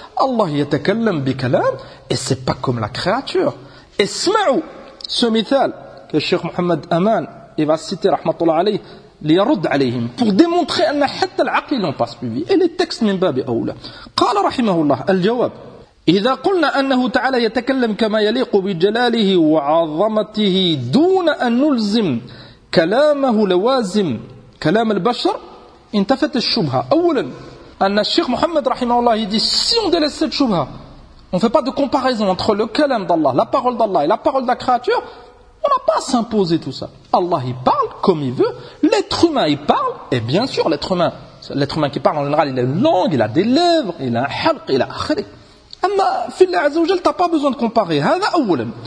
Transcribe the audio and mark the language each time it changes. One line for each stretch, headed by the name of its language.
Arabic: Allah yatakallam bi kalam,
French: et c'est pas comme la créature. Et sma'ou ce mithal que Cheikh Mohamed Aman il va citer rahmatullah alayhi,
Arabic: li yarud alayhim,
French: pour démontrer
Arabic: anna hatta al-aql
French: ils n'ont pas suivi. Et les textes
Arabic: min babi awla. Qala rahimahullah al-jawab. إذا قلنا أنه تعالى يتكلم كما يليق بجلاله وعظمته دون أن نلزم كلامه لوازم كلام البشر انتفت الشبهة. أولا أن الشيخ محمد رحمه الله يقول
French: si on délaisse cette شبهة, on ne fait pas de comparaison entre le كلام d'Allah, la parole d'Allah et la parole de la créature, on n'a pas à s'imposer tout ça. Allah il parle comme il veut, l'être humain il parle, et bien sûr l'être humain qui parle en général il a une langue, il a des lèvres, il a un halq, il a akhri. Mais Allah عز وجل, tu n'as pas besoin de comparer.
Arabic: هذا أولا.